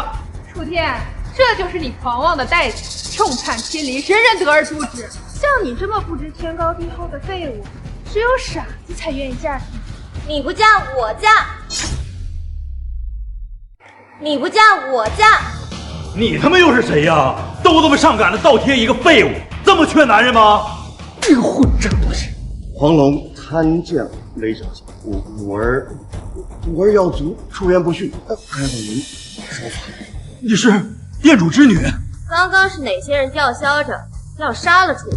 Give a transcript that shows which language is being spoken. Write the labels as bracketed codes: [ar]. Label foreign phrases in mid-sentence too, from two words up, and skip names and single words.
[zh] 楚天，這就是你狂妄的代價，眾叛親離，人人得而誅之。像你這麼不知天高地厚的廢物，只有傻子才願意嫁給你。你不嫁我嫁，你不嫁我嫁。你他媽又是誰呀？都這麼上趕的倒貼一個廢物，這麼缺男人嗎？這個混賬東西！黃龍參見雷小姐，五兒要足，出言不遜，還望您說法。你是店主之女？剛剛是哪些人叫囂着要殺了楚哥？